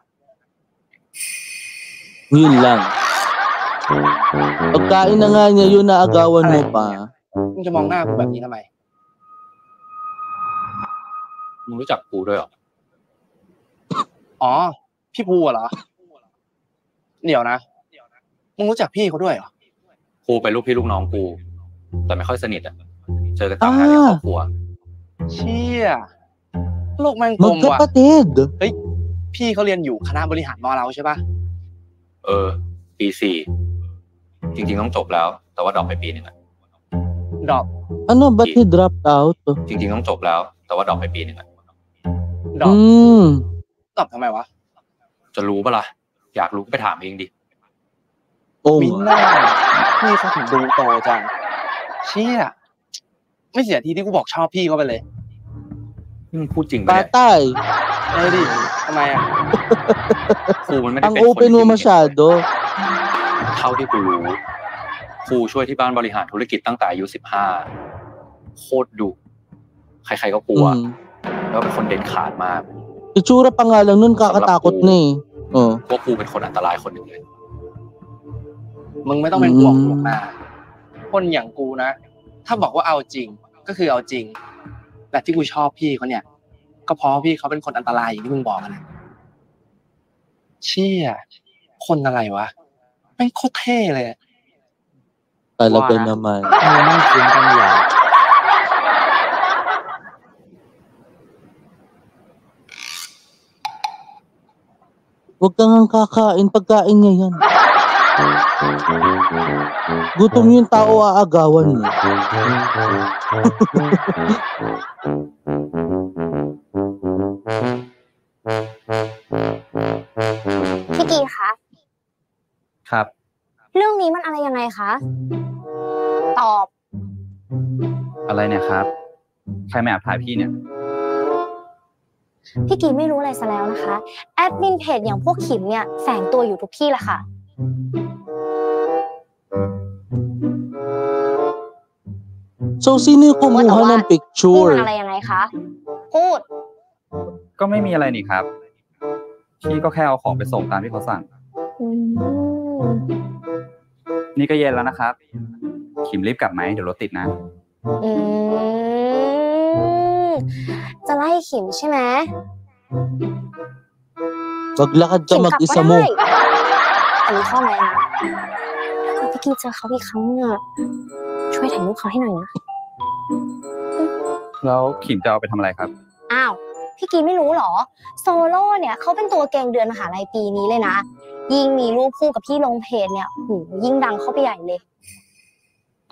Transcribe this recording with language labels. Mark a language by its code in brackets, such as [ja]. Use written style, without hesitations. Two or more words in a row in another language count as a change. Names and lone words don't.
[tl] Yun lang. Pagkain na nga niya yun, naagawan mo pa. [th] มึงจะมองหน้ากูแบบนี้ทำไม มึงรู้จักกูด้วยเหรอ อ๋อ พี่ภูเหรอ เดี๋ยวนะ มึงรู้จักพี่เขาด้วยเหรอ กูเป็นลูกพี่ลูกน้องกู แต่ไม่ค่อยสนิทเจอกันตามงานเลี้ยงครอบครัว เชี่ยโลกแม่งกลมว่ะ [tl] Magkapatid. [th] เฮ้ย พี่เขาเรียนอยู่คณะบริหารมอเราใช่ปะ ปี 4 จริงๆต้องจบแล้ว แต่ว่าดรอปไปปีนึง ดรอป [tl] Ano, ba't [en] he dropped out? [th] จริงๆต้องจบแล้ว แต่ว่าดรอปไปปีนึง ดรอปดรอปทำไมวะ จะรู้ปะล่ะ อยากรู้ก็ไปถามเองดิ มินน่าพี่เขาถึงดูโตจังเชี่ยไม่เสียทีที่กูบอกชอบพี่เขาไปเลย มึงพูดจริงปะเนี่ย [tl] Patay. [th] ดิทำไมอ่ะ ครูมันไม่ได้ [tl] Ang [th] เป็นคน [tl] open mo masyado. [th] เท่าที่กูรู้ครูช่วยที่บ้านบริหารธุรกิจตั้งแต่อายุ15โคตรดุใครๆก็กลัวแล้วเป็นคนเด็ดขาดมาก [tl] Itsura pa nga lang nun, kakatakot na [th] พวกครูเป็นคนอันตรายคนหนึ่งเลย มึงไม่ต้องเป็นห่วงหรอกนะคนอย่างกูนะถ้าบอกว่าเอาจริงก็คือเอาจริงแต่ที่กูชอบพี่เขาเนี่ยก็เพราะพี่เขาเป็นคนอันตรายอย่างที่มึงบอกนะเชี่ยคนอะไรวะแม่งโคตรเท่เลย [tl] Talaga naman. [th] ไม่คุ้นกันอย่าง [tl] Huwag kang ang kakain, pagkain niya yan. Gutom yung tao, aagawan mo. [th] Piki คะ ครับ เรื่องนี้มันอะไรยังไงคะ ตอบ อะไรเนี่ยครับ ใครมาแอบถ่ายพี่เนี่ย พี่กีไม่รู้อะไรซะแล้วนะคะแอดมินเพจอย่างพวกขิมเนี่ยแฝงตัวอยู่ทุกที่แหละค่ะ [tl] So, sino yung kumuha ng [th] นี่มัน [en] picture? [th] อะไรยังไงคะพูด ก็ไม่มีอะไรนี่ครับ พี่ก็แค่เอาของไปส่งตามที่เขาสั่ง นี่ก็เย็นแล้วนะครับ ขิมรีบกลับไหมเดี๋ยวรถติดนะ จะไล่ขิมใช่ไหม [tl] Maglakad ka mag-isa mo. [th] อันนี้ข้อแม้นะถ้าพี่กีเจอเขาอีกครั้งเนี่ยช่วยถ่ายรูปเขาให้หน่อยนะ แล้วขิมจะเอาไปทำอะไรครับ อ้าวพี่กีไม่รู้หรอโซโล่เนี่ยเขาเป็นตัวเก่งเดือนมหาลัยปีนี้เลยนะยิ่งมีรูปคู่กับพี่ลงเพจเนี่ยยิ่งดังเข้าไปใหญ่เลย